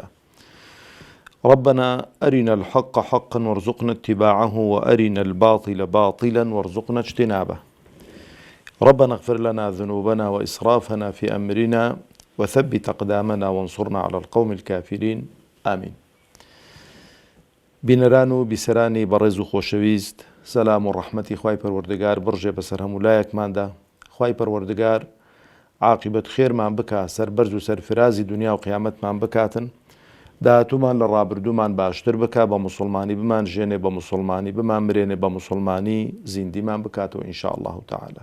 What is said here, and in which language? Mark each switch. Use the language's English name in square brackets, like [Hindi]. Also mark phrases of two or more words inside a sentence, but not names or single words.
[Arabic] ربنا أرنا الحق حقا وارزقنا اتباعه، وأرنا الباطل باطلا وارزقنا اجتنابه. ربنا اغفر لنا ذنوبنا وإسرافنا في أمرنا وثبت أقدامنا وانصرنا على القوم الكافرين. آمين. [Central Kurdish] بینەران و بیسەرانی بەڕێز و خۆشەویست، سەلام و ڕەحمەتی خوای پەروەردگار بڕژێ بەسەر هەموو لایەکماندا. خوای پەروەردگار عاقبەت خێرمان بکە، سەربەرز و سەرفرازی دنیا و قیامەتمان بکاتن، داهاتوومان لە ڕابردوومان باشتر بکە، بە موسڵمانی بمان ژێنێ، بە موسڵمانی بمان مرێنێ، بە موسڵمانی زیندیمان بکاتەوە [Arabic] ئینشاء الله تعالی.